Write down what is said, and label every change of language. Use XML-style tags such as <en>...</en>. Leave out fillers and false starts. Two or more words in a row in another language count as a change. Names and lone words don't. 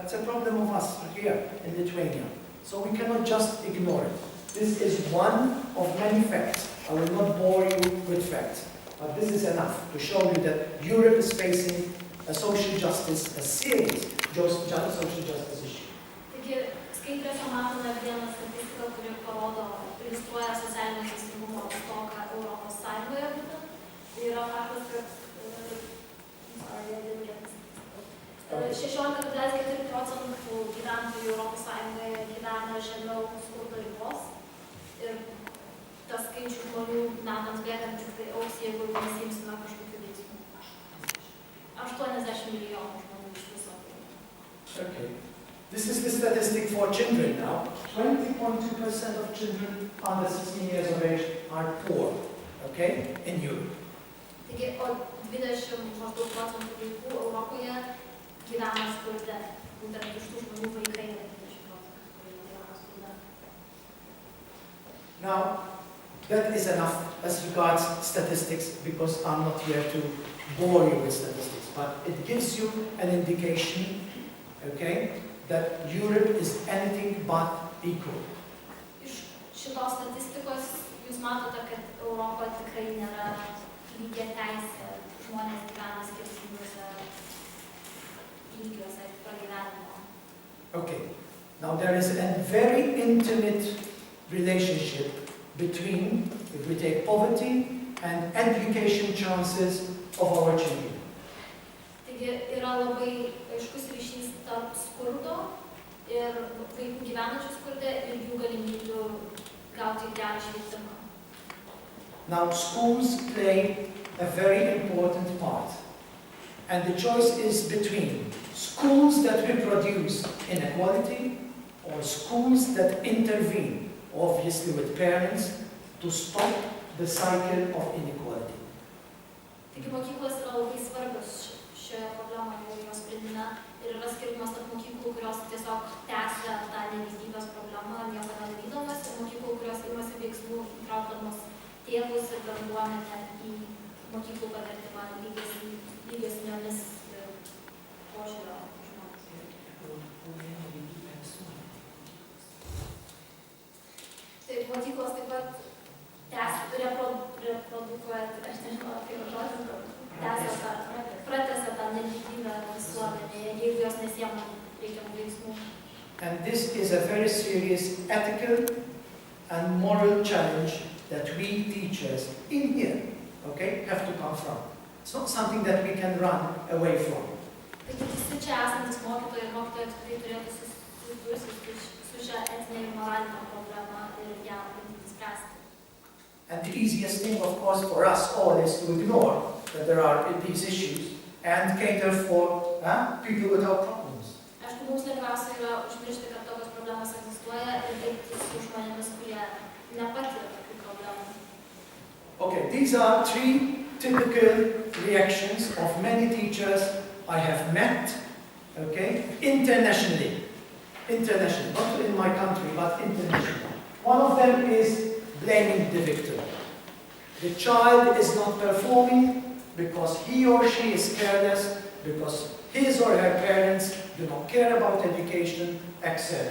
<en>It's a problem of us here in Lithuania. So we cannot just ignore it. This is one of many facts. I will not bore you with facts. But this is enough to show you that Europe is facing a social justice, a serious social justice issue.</en> <lt>Taigi, skaidrėse matome vieną statistiką, kuri iliustruoja socialinio teisingumo stoką Europos Sąjungoje būtent. Tai yra faktas, kad 16,4% gyventojų Europos Sąjungoje gyvena žemiau skurdo ribos. Ir tas skaičius žmonių metams bėgant tik tai augs, jeigu nesiimsime kažkokių veiksmų. 80 milijonų žmonių iš viso.</lt> <en>Okay. This is the statistic for children now. 20.2% of children under 16 years of age are poor, okay, in Europe.</en> <lt>Taigi, o 20% vaikų Europoje gyvena skurde. Būtent iš tų žmonių vaikai yra 20%, kurie gyvena skurde.</lt> <en>Now, that is enough as regards statistics, because I'm not here to bore you with statistics, but it gives you an indication, okay, that Europe is anything but equal.</en> <lt>Iš šitos statistikos jūs matote, kad Europa tikrai nėra lygia teisė. Žmonės gyvena skirtingose lygiuose pragyvenimo.</lt> <en>Okay, now there is a very intimate relationship between, if we take poverty, and education chances of our children.</en> <lt>Taigi yra labai aiškus ryšys tarp skurdo ir vaikų gyvenančių skurde ir jų galimybių gauti gerą švietimą.</lt> <en>Now schools play a very important part And the choice is between schools that reproduce inequality or schools that intervene, obviously with parents, to stop the cycle of inequality.</en> <lt>Taigi mokyklos yra labai svarbios šioje problemoje ir jos sprendime. Ir yra skirtumas tarp mokyklų, kurios tiesiog tęsia tą nelygybės problemą, nieko nedarydamas, ir mokyklų, kurios imasi veiksmų įtraukdamos tėvus ir bendruomenę į mokyklų pavertimą lygesniomis požiūrio žmonės. Taip, mokyklos taip pat reprodukuoja, aš nežinau, kaip žodis, pratęsia tą nelygybę visuomenėje, jeigu jos nesiema reikiamų veiksmų.</lt> <en>And this is a very serious ethical and moral challenge that we teachers in here, okay, have to confront. It's not something that we can run away from.</en> <lt>Taigi visi čia esantis mokytojai ir mokytojai tikrai turėtų susidurti su šia etinė ir moralinė problema ir ją bandyti spręsti.</lt> <en>And the easiest thing, of course, for us all is to ignore that there are these issues and cater for people without problems.</en> <lt>Aišku, mums lengviausia yra užmiršti, kad tokios problemos egzistuoja ir dirbti su žmonėmis, kurie nepatiria tokių problemų.</lt> <en>Okay, these are three typical reactions of many teachers I have met, okay, internationally, not in my country, but internationally. One of them is blaming the victim. The child is not performing because he or she is careless, because his or her parents do not care about education, etc.</en>